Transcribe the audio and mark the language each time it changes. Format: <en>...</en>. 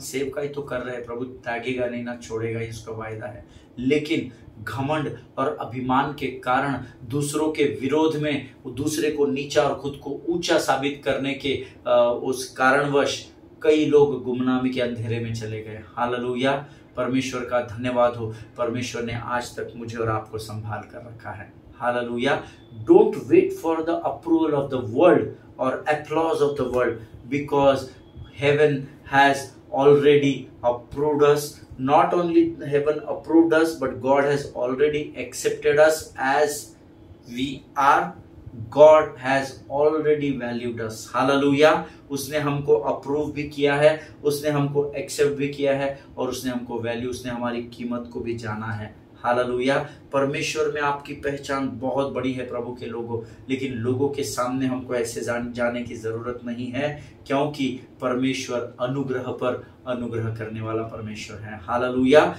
<hi>सेवकाई तो कर रहे हैं, प्रभु त्यागेगा नहीं, ना छोड़ेगा, इसका वायदा है, लेकिन घमंड और अभिमान के कारण दूसरों के विरोध में दूसरे को नीचा और खुद को ऊंचा साबित करने के उस कारणवश कई लोग गुमनामी के अंधेरे में चले गए। हालेलुया। परमेश्वर का धन्यवाद हो, परमेश्वर ने आज तक मुझे और आपको संभाल कर रखा है। Hallelujah.</hi> <en>Don't wait for the approval of the world और applause of the world, because heaven has already approved us. Not only heaven approved us, but God has already accepted us as we are. God has already valued us. Hallelujah.</en> <hi>उसने हमको approve भी किया है, उसने हमको accept भी किया है, और उसने हमको वैल्यू, उसने हमारी कीमत को भी जाना है। हालेलुया। परमेश्वर में आपकी पहचान बहुत बड़ी है प्रभु के लोगों, लेकिन लोगों के सामने हमको ऐसे जाने की जरूरत नहीं है, क्योंकि परमेश्वर अनुग्रह पर अनुग्रह करने वाला परमेश्वर है। हालेलुया।</hi>